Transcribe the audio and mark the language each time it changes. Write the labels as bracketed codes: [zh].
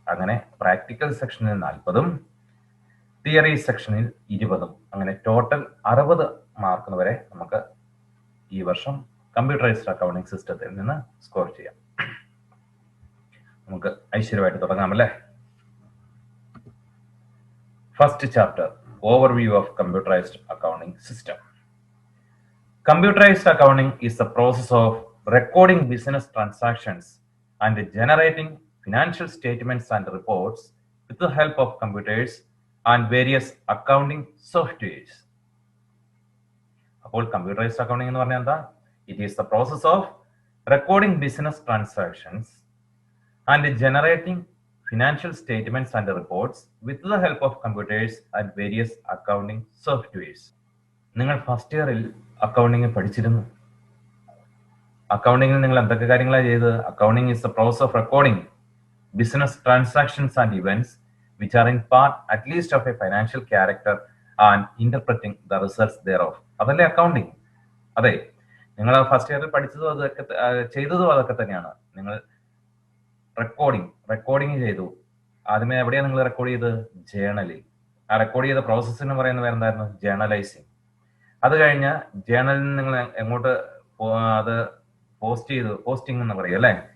[ml] അങ്ങനെ പ്രാക്ടിക്കൽ സെക്ഷനിൽ 40ഉം തിയറി സെക്ഷനിൽ 20ഉം, അങ്ങനെ ടോട്ടൽ 60 മാർക്ക് വരെ നമുക്ക് ഈ വർഷം കമ്പ്യൂട്ടറൈസ്ഡ് അക്കൗണ്ടിങ് സിസ്റ്റത്തിൽ നിന്ന് സ്കോർ ചെയ്യാം. നമുക്ക് ഐശ്വര്യമായിട്ട് തുടങ്ങാമല്ലേ. First chapter, overview of computerised accounting system. [en] Computerized accounting is the process of recording business transactions and generating financial statements and reports with the help of computers and various accounting softwares. [ml] അപ്പോൾ computerised accounting എന്ന് പറഞ്ഞാൽ എന്താ? [en] It is the process of recording business transactions and generating financial statements and reports with the help of computers and various accounting softwares. [ml] നിങ്ങൾ first ഇയറിൽ accounting പഠിച്ചിരുന്നു. അക്കൗണ്ടിങ്ങിൽ നിങ്ങൾ എന്തൊക്കെ കാര്യങ്ങളാണ് ചെയ്തത്? [en] Accounting is the process of recording business transactions and events which are in part at least of a financial character and interpreting the results thereof. [ml] അതല്ലേ accounting? അതെ, നിങ്ങൾ ഫസ്റ്റ് ഇയറിൽ പഠിച്ചതും അതൊക്കെ ചെയ്തതും അതൊക്കെ തന്നെയാണ്. നിങ്ങൾ റെക്കോർഡിങ് ചെയ്തു. ആദ്യമേ എവിടെയാണ് നിങ്ങൾ റെക്കോർഡ് ചെയ്തത്? ജേണലിൽ. ആ റെക്കോർഡ് ചെയ്ത പ്രോസസ്സിന് പറയുന്ന പേര് എന്തായിരുന്നു? ജേണലൈസിങ്. അത് കഴിഞ്ഞ് ജേണലിൽ നിന്ന് നിങ്ങൾ എങ്ങോട്ട് അത് പോസ്റ്റിംഗ് എന്ന് പറയും അല്ലേ?